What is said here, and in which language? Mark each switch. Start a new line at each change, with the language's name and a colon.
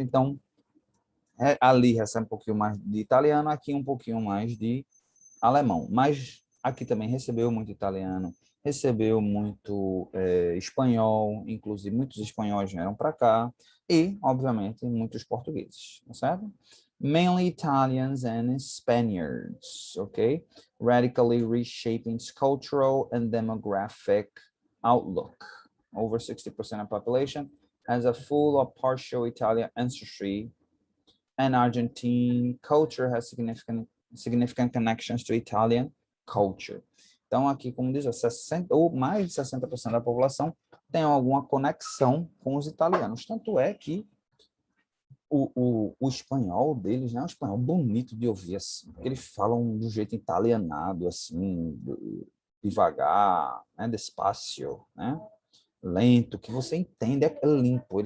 Portuguese: Então, ali recebe um pouquinho mais de italiano, aqui um pouquinho mais de alemão. Mas aqui também recebeu muito italiano, recebeu muito espanhol, inclusive muitos espanhóis vieram para cá, e, obviamente, muitos portugueses, tá certo?
English: Mainly Italians and Spaniards, okay? Radically reshaping its cultural and demographic outlook. Over 60% of the population has a full or partial Italian ancestry, and Argentine culture has significant connections to Italian culture.
Portuguese: Então, aqui, como diz, 60, ou mais de 60% da população tem alguma conexão com os italianos. Tanto é que o espanhol deles, né, é um espanhol bonito de ouvir, assim, porque eles falam de um jeito italianado, assim, devagar, né, despacio, né, lento, que você entende, é limpo.